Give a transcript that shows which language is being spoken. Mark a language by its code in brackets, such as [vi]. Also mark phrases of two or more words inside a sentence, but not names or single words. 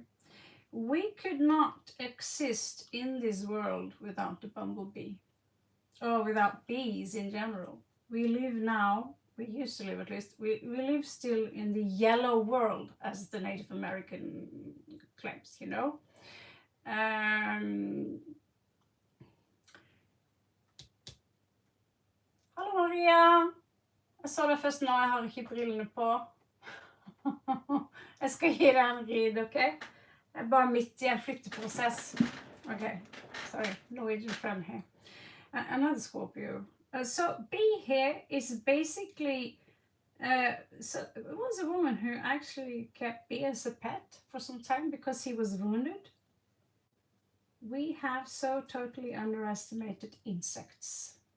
[en] We could not exist in this world without the bumblebee, or without bees in general. We live now, we used to live at least, we live still in the yellow world, as the Native American claims, you know. [no] Hallo Maria! Jeg så deg først nå, jeg har ikke brillene på. Jeg skal gi deg en rid, ok? Jeg er bare midt i en flytteprosess. [en] Okay, sorry, Norwegian friend here. Another Scorpio. So B here is basically, so it was a woman who actually kept B as a pet for some time because he was wounded. We have so totally underestimated insects.